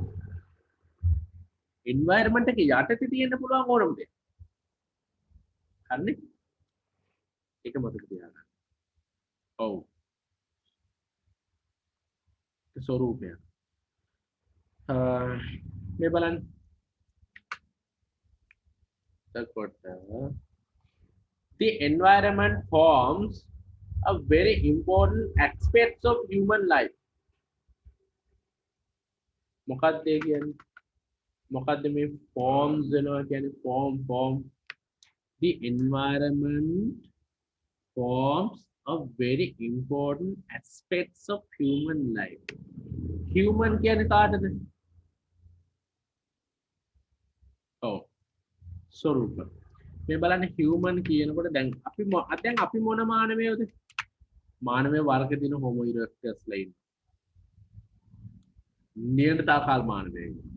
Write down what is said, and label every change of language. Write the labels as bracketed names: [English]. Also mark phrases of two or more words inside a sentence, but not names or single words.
[Sinhala] environment එක යටතේ තියෙන්න පුළුවන් ඕනම දෙයක්. හරිනේ? ඒක මතක තියාගන්න. ඔව්. ස්වරූපය. මේ බලන්න. [English] The environment forms a very important aspects of human life. [Sinhala] මොකක්ද ඒ කියන්නේ? මොකක්ද මේ forms වෙනවා කියන්නේ? form. [English] The environment forms a very important aspects of human life. [Sinhala] Human කියන්නේ කාටද? ඔව්. ස්වරූප. මේ බලන්න human කියනකොට දැන් අපි මොන මානවයෝද? මානවය වර්ග දින [Latin] homo erectus [Sinhala] ලා ඉන්නේ. නියන්තරතාවකාල මානවයෝ.